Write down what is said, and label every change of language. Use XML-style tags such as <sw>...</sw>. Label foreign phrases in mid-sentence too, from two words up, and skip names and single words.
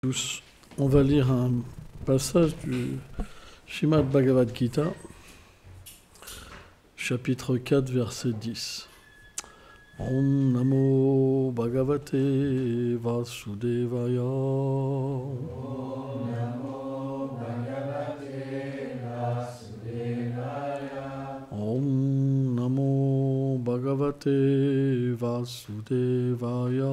<fr>Tous. On va lire un passage du Srimad Bhagavad Gita, chapitre 4, verset 10.</fr> <sa>Om Namo Bhagavate Vasudevaya. Om Namo Bhagavate Vasudevaya. Om Namo Bhagavate Vasudevaya.</sa>